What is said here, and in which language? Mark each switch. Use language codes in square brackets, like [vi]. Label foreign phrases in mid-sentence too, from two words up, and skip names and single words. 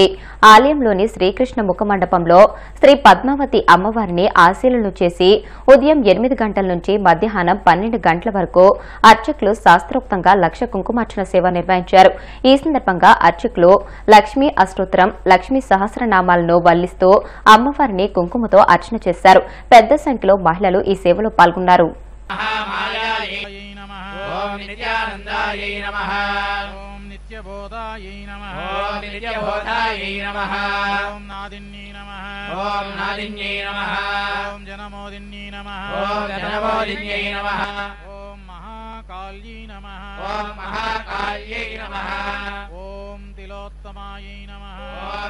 [te] ఆలయంలోని శ్రీకృష్ణ ముఖమండపంలో శ్రీ పద్మావతి అమ్మవారిని ఆశీలను చేసి ఉదయం 8 గంటల నుంచి మధ్యాహ్నం 12 గంటల వరకు అర్చకులు శాస్త్రోక్తంగా లక్ష కుంకుమార్చన సేవ నిర్వహించారు. ఈ సందర్భంగా అర్చకులు లక్ష్మీ అష్టోత్తరం, లక్ష్మీ సహస్రనామాలను వల్లిస్తూ అమ్మవారిని కుంకుమతో అర్చన చేశారు. పెద్ద సంఖ్యలో మహిళలు ఈ సేవలో పాల్గొన్నారు. [sa] महामायायै नमः ओम नित्यानंदायै नमः ओम नित्यबोधायै नमः ओम नित्यबोधायै नमः ओम नादिन्यै नमः ओम नादिन्यै नमः ओम जनमोदिन्यै नमः ओम जनमोदिन्यै नमः ओम महाकाल्यै नमः ओम महाकाल्यै नमः ओम तिलोत्तमायै नमः ओम